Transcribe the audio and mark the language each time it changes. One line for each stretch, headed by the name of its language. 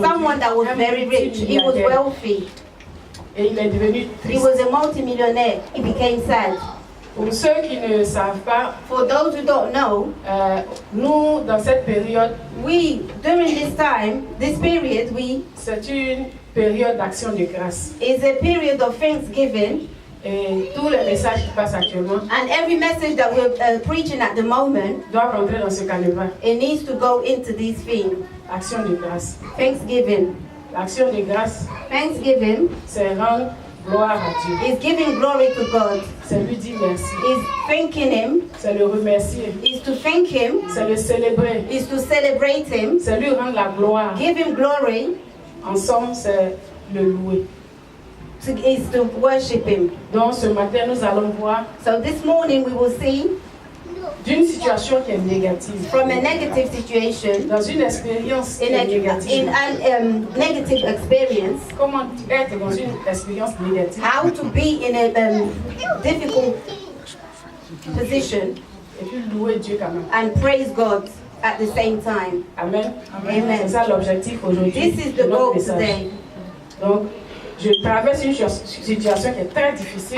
English: someone that was very rich. He was wealthy.
French: Et il est devenu
English: He
French: triste.
English: was a multimillionaire. He became sad.
French: Pour ceux qui ne savent pas,
English: For those who don't know,
French: nous, dans cette période,
English: during this period,
French: c'est une période d'action de grâce.
English: is a period of thanksgiving.
French: Et tous les messages qui passent actuellement
English: And every message that we're preaching at the moment,
French: doivent rentrer dans ce canevas.
English: it needs to go into this theme.
French: Action de grâce.
English: Thanksgiving.
French: L'action de grâce,
English: Thanksgiving
French: c'est rendre gloire à Dieu.
English: is giving glory to God.
French: C'est lui dire merci.
English: Is thanking Him.
French: C'est le remercier.
English: Is to thank Him.
French: C'est le célébrer.
English: Is to celebrate Him.
French: C'est lui rendre la gloire.
English: Give Him glory.
French: En somme, c'est le louer.
English: Is to worship Him.
French: Donc ce matin, nous allons voir
English: So this morning we will see
French: d'une situation qui est négative,
English: from a negative situation,
French: dans une expérience qui est négative.
English: in a negative experience,
French: Comment être dans une expérience négative
English: how to be in a difficult position et puis louer Dieu quand même. and praise God at the same time. Amen. Amen.
French: C'est ça l'objectif aujourd'hui.
English: This is
French: de
English: the
French: notre
English: message. today.
French: Donc, je traverse une situation qui est très difficile.